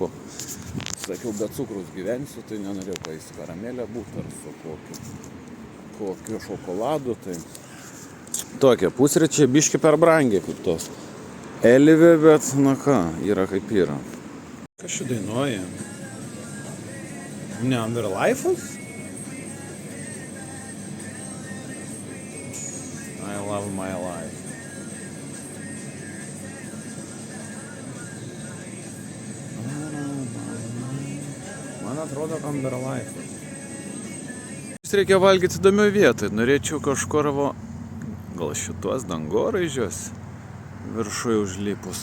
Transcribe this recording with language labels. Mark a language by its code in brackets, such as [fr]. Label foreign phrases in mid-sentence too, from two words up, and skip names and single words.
[lt] Sakiau, be cukrus gyvensiu, tai nenorėjau, kad jis karamelė būtų ar su kokiu šokoladu, tai tokie pusryčiai biški per brangiai kaip tos Elivė, bet na ką, yra kaip yra. Kas čia dainuoja? Ne Underlife'as? [en] I love my life. [lt] Man atrodo, Underlife'as. Reikia valgyti įdomioj vietoj. Norėčiau kažkur gal šitos dangoraižius viršui užlipus.